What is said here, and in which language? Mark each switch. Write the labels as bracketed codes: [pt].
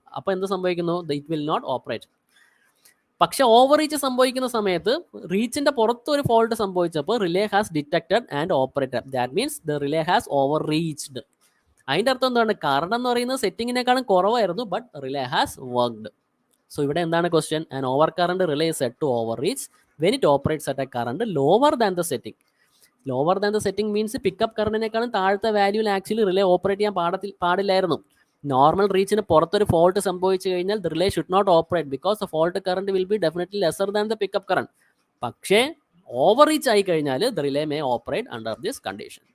[ml] അപ്പോൾ എന്ത് സംഭവിക്കുന്നു, [en] It will not operate. [ml] പക്ഷെ ഓവർ റീച്ച് സംഭവിക്കുന്ന സമയത്ത് റീച്ചിന്റെ പുറത്ത് ഒരു fault സംഭവിച്ചപ്പോൾ [en] Relay has detected and operated. That means the relay has overreached. [ml] അതിൻ്റെ അർത്ഥം എന്താണ്, കറണ്ട് എന്ന് പറയുന്നത് സെറ്റിങ്ങിനേക്കാളും കുറവായിരുന്നു, [en] But relay has worked. So [ml] ഇവിടെ എന്താണ് [en] Question, an over current relay is set to overreach when it operates at a current lower than the setting. Lower than the setting means [ml] pickup കറണ്ടിനേക്കാളും താഴത്തെ വാല്യൂവിൽ actually relay operate ചെയ്യാൻ പാടില്ലായിരുന്നു. Normal റീച്ചിന് പുറത്തൊരു fault സംഭവിച്ചു കഴിഞ്ഞാൽ [en] The relay should not operate because the fault current will be definitely lesser than the pickup current. [ml] പക്ഷേ over reach ആയി കഴിഞ്ഞാൽ [en] The relay may operate under this condition.